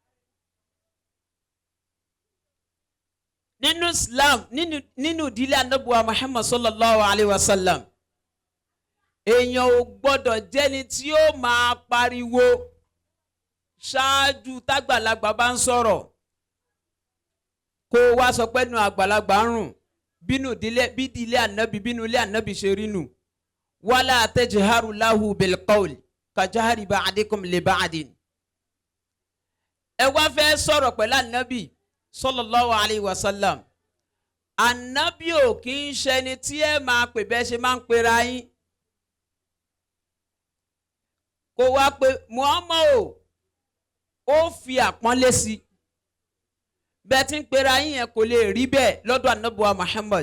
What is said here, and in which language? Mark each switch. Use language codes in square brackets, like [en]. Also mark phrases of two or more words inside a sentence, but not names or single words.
[yo] Nínú Islam nínú ìdílé Ànábì wa Muhammad [ar] صلى الله عليه وسلم [yo] èèyàn ò gbọ́dọ̀ jẹ́ni tí ó máa pariwo ṣáájú tágbàlagbà bá ń sọ̀rọ̀ kó wá sọ pé nu àgbàlagbà ń rùn bínú ìdílé ànábì bínú ilé ànábì ṣe rí nù. [ar] ولا تجهروا له بالقول كجهر بعضكم لبعض. [yo] Ẹ wá fẹ́ sọ̀rọ̀ pẹ̀lú ànábì [ar] صلى الله عليه وسلم. [yo] Ànábì ò kì í ṣẹni tí ẹ máa pè bẹ́ẹ̀ ṣe máa ń pera yín. Kó wá pé Muhammad ó fi àpọ́nlé sí bẹ́ẹ̀ tí ń pera yín yẹn kò lè rí bẹ́ẹ̀ lọ́dọ̀ ànábì wa Muhammad.